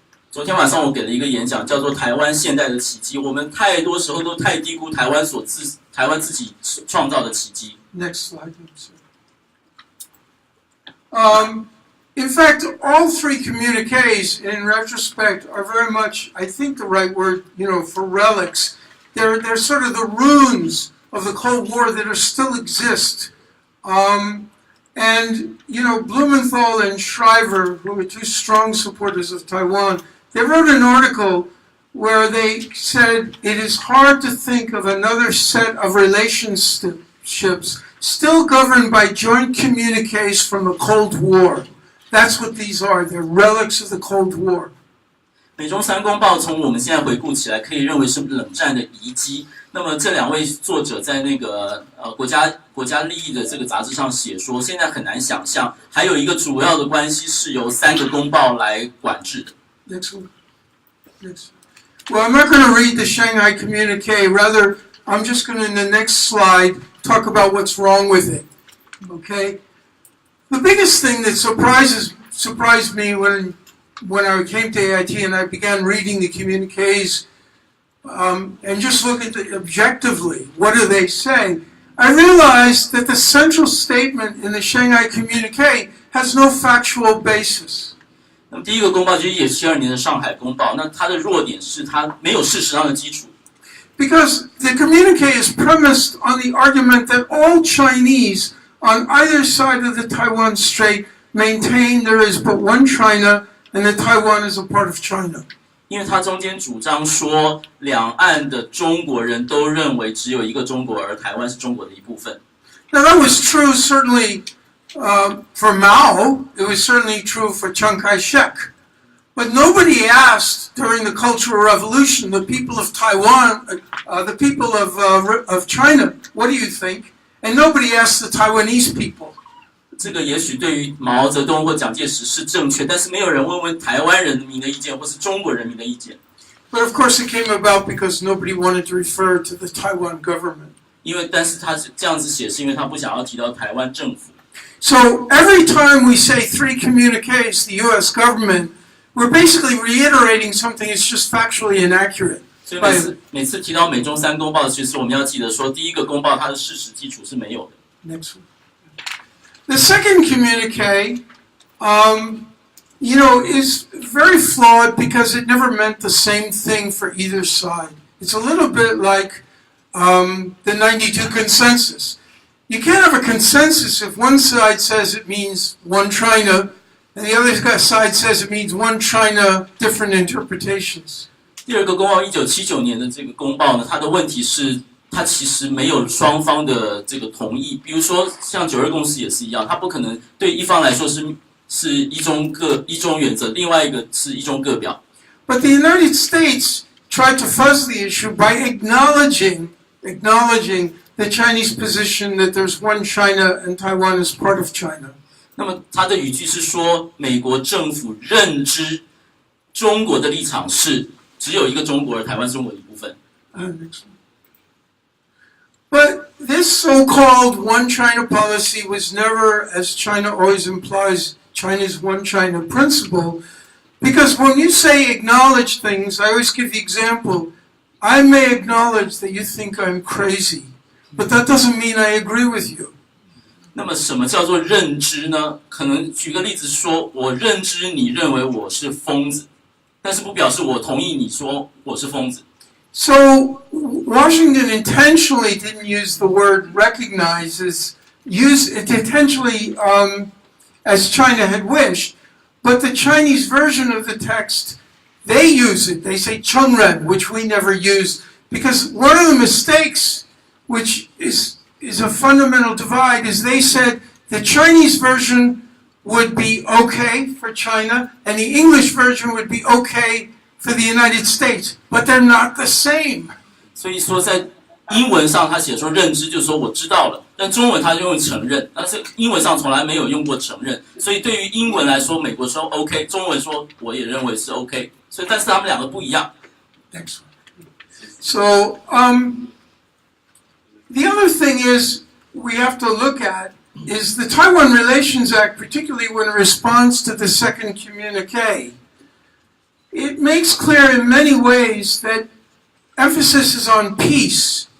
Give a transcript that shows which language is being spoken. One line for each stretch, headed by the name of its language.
Chinese: 昨天晚上我给了一个演讲，叫做《台湾现代的奇迹》。我们太多时候都太低估台湾自己创造的奇迹。
English: Next slide. In fact, all 3 communiques, in retrospect, are very much, I think the right word, for relics. They're sort of the ruins of the Cold War that still exist. And, Blumenthal and Shriver, who are 2 strong supporters of Taiwan, they wrote an article where they said it is hard to think of another set of relationships still governed by joint communiques from the Cold War. That's what these are. They're relics of the Cold War.
Chinese: 美中3公报从我们现在回顾起来，可以认为是冷战的遗迹。那么这2位作者在那个国家利益的这个杂志上写说，现在很难想象还有一个主要的关系是由3个公报来管制的。
English: Next one. Well, I'm not going to read the Shanghai Communique. Rather, I'm just going to, in the next slide, talk about what's wrong with it. Okay? The biggest thing that surprised me when I came to AIT and I began reading the communiques and just look at it objectively, what do they say? I realized that the central statement in the Shanghai Communique has no factual basis.
Chinese: 那么第一个公报就是1972年的上海公报，那它的弱点是它没有事实上的基础。
English: Because the communique is premised on the argument that all Chinese on either side of the Taiwan Strait maintain there is but one China and that Taiwan is a part of China.
Chinese: 因为它中间主张说，两岸的中国人都认为只有一个中国，而台湾是中国的一部分。
English: Now that was true certainly for Mao. It was certainly true for Chiang Kai-shek. But nobody asked during the Cultural Revolution the people of Taiwan, the people of China, what do you think? And nobody asked the Taiwanese people.
Chinese: 这个也许对于毛泽东或蒋介石是正确，但是没有人问台湾人民的意见或是中国人民的意见。
English: But of course it came about because nobody wanted to refer to the Taiwan government.
Chinese: 但是他是这样子写，是因为他不想要提到台湾政府。
English: So every time we say 3 communiques, the U.S. government, we're basically reiterating something that's just factually inaccurate.
Chinese: 所以每次提到美中3公报，其实我们要记得说，第一个公报它的事实基础是没有的。
English: Next one. The second communique, is very flawed because it never meant the same thing for either side. It's a little bit like the 92 consensus. You can't have a consensus if one side says it means one China and the other side says it means one China, different interpretations.
Chinese: 第二个公报1979年的这个公报呢，它的问题是它其实没有双方的这个同意。比如说像9·2共识也是一样，它不可能对一方来说是一中原则，另外一个是一中各表。
English: But the United States tried to fuzz the issue by acknowledging the Chinese position that there's one China and Taiwan is part of China.
Chinese: 那么他的语句是说，美国政府认知中国的立场是只有一个中国，而台湾是中国的一部分。
English: But this so-called one China policy was never, as China always implies, China's one China principle. Because when you say acknowledge things, I always give the example, I may acknowledge that you think I'm crazy, but that doesn't mean I agree with you.
Chinese: 那么什么叫做认知呢？可能举个例子说，我认知你认为我是疯子，但是不表示我同意你说我是疯子。
English: So Washington intentionally didn't use the word recognize, use it intentionally as China had wished, but the Chinese version of the text, they use it. They say chunren, which we never use, because one of the mistakes, which is a fundamental divide, is they said the Chinese version would be okay for China and the English version would be okay for the United States, but they're not the same.
Chinese: 所以说，在英文上他写说认知，就是说我知道了，但中文他就用承认，但是英文上从来没有用过承认，所以对于英文来说，美国说 OK， 中文说我也认为是 OK， 所以但是他们两个不一样。
English: Next one. So the other thing is we have to look at is the Taiwan Relations Act, particularly when it responds to the second communique. It makes clear in many ways that emphasis is on peace.